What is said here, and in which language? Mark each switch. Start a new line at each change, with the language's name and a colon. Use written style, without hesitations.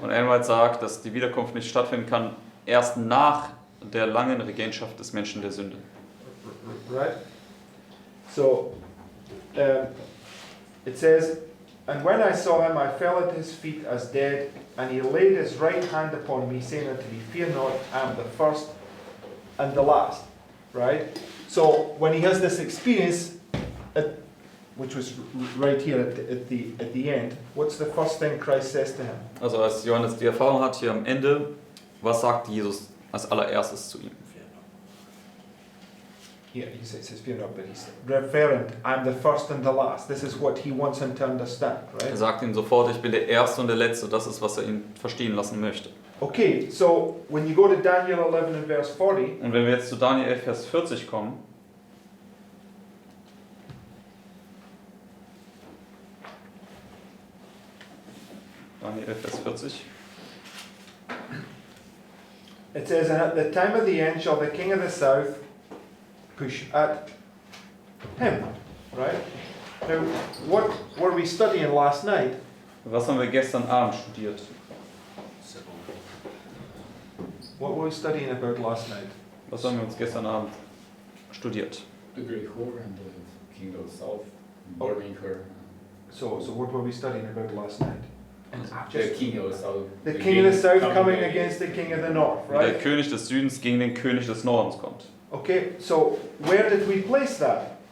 German: Und Ellen White sagt, dass die Wiederkunft nicht stattfinden kann, erst nach der langen Regentschaft des Menschen der Sünde.
English: Right? So, it says, and when I saw him, I fell at his feet as dead, and he laid his right hand upon me, saying unto me, fear not, I am the first and the last. Right? So, when he has this experience, which was right here at the end, what's the first thing Christ says to him?
German: Also als Johannes die Erfahrung hat hier am Ende, was sagt Jesus als allererstes zu ihm?
English: Yeah, he says, fear not, but he's referring, I'm the first and the last. This is what he wants him to understand,
German: Er
English: right?
German: sagt ihm sofort, ich bin der Erste und der Letzte. Das ist, was er ihn verstehen lassen möchte.
English: Okay, so when you go to Daniel 11 and verse 40,
German: Und wenn wir jetzt zu Daniel 11, Vers 40 kommen, Daniel 11, Vers 40,
English: it says, and at the time of the end shall the king of the south push at him, right? Now, what were we studying last night?
German: was haben wir gestern Abend studiert?
English: What were we studying about last night?
German: Was haben wir uns gestern Abend studiert?
English: The great whore and the king of the south, burning her. So what were we studying about last night? The king of the south. The king of the south coming against the king of the north,
German: Wie der
English: right?
German: König des Südens gegen den König des Nordens kommt.
English: Okay, so where did we place that?